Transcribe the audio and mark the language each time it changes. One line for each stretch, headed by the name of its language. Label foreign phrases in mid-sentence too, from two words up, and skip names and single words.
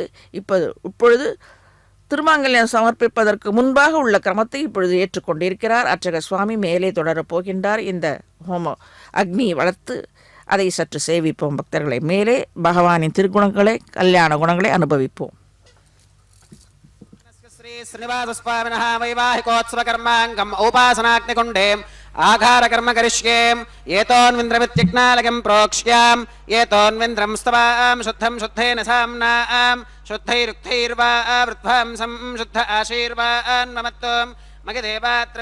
Tamil: இப்பொழுது திருமாங்கல்யம் சமர்ப்பிப்பதற்கு முன்பாக உள்ள கிரமத்தை இப்பொழுது ஏற்றுக்கொண்டிருக்கிறார் அர்ச்சக சுவாமி. மேலே தொடரப் போகின்றார். இந்த ஹோம அக்னி வளர்த்து அதை சற்று சேவிப்போம் பக்தர்களை. மேலே பகவானின் திருக்குணங்களை, கல்யாண குணங்களை அனுபவிப்போம்.
Sanskrit: श्रीनिवासस्वामिनः वैवाहिकोत्सवकर्माङ्गम् औपासनाग्निकुण्डे आघारकर्म करिष्येम् एतोऽन्विन्द्रमित्यज्ञालकम् प्रोक्ष्याम् एतोऽन्विन्द्रम् स्तवाम् शुद्धम् शुद्धेन साम्नाम् शुद्धैरुक्थैर्वा वृद्ध्वांसम् शुद्ध आशीर्वान् ममत्वम् मगदेवात्र